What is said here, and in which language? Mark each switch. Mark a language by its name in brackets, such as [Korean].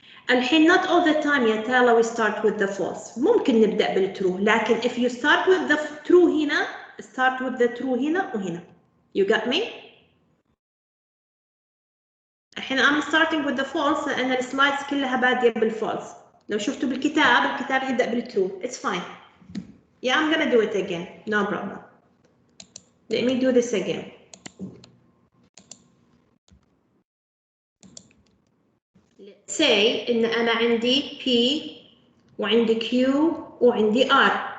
[Arabic] الحين [English] not all the time يا Tala we start with the false. [Arabic] ممكن نبدأ بالtrue، لكن [English] if you start with the true [Arabic] هنا [English] start with the true هنا وهنا. You got me? الحين I'm starting with the false [Arabic] لأن السلايدز كلها بادية بالفالس. لو شفتوا الكتاب يبدأ بالtrue. [English] It's fine. Yeah, I'm gonna do it again. No problem. Let me do this again. Let's say [Arabic] إن أنا عندي P وعندي Q وعندي R.